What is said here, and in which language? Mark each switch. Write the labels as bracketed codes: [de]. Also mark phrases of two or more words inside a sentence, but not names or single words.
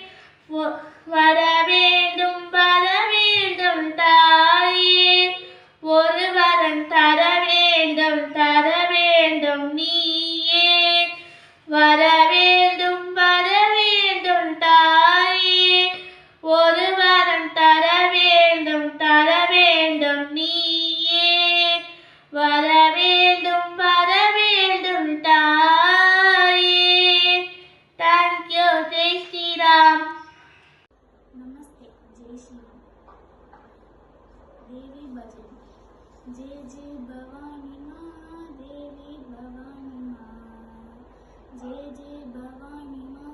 [ta] வரவேண்டும் வரவேண்டும் தாயே ஒரு வரம் தர வேண்டும் நீயே வரவேண்டும் வரவேண்டும் தாயே ஒரு வரம் தர வேண்டும் நீயே வரவேண்டும் தாயே. [en] Thank you. [ta] ஜெய் ஸ்ரீராம். [hi] नमस्ते, जय श्री राम. देवी भजन. जय जय भवानी माँ, देवी भवानी माँ. जय जय भवानी